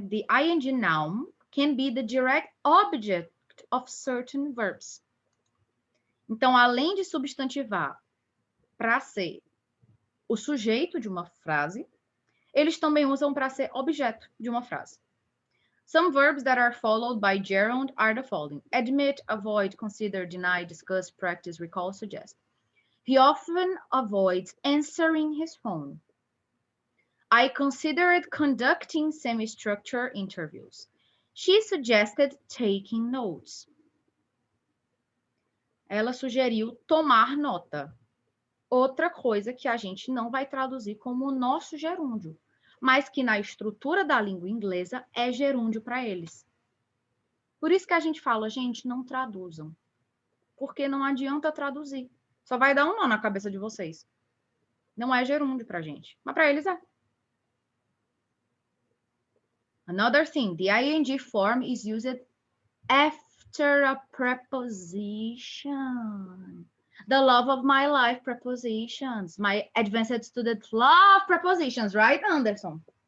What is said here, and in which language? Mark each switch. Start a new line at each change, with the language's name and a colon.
English: The ing noun can be the direct object of certain verbs.
Portuguese: Então, além de substantivar para ser o sujeito de uma frase, eles também usam para ser objeto de uma frase.
English: Some verbs that are followed by gerund are the following: admit, avoid, consider, deny, discuss, practice, recall, suggest. He often avoids answering his phone. I considered conducting semi-structured interviews. She suggested taking notes.
Portuguese: Ela sugeriu tomar nota. Outra coisa que a gente não vai traduzir como o nosso gerúndio, mas que na estrutura da língua inglesa é gerúndio para eles. Por isso que a gente fala, gente, não traduzam. Porque não adianta traduzir. Só vai dar um nó na cabeça de vocês. Não é gerúndio pra gente, mas para eles é.
English: Another thing, the ing form is used after a preposition. The love of my life prepositions. My advanced students love prepositions, right, Anderson?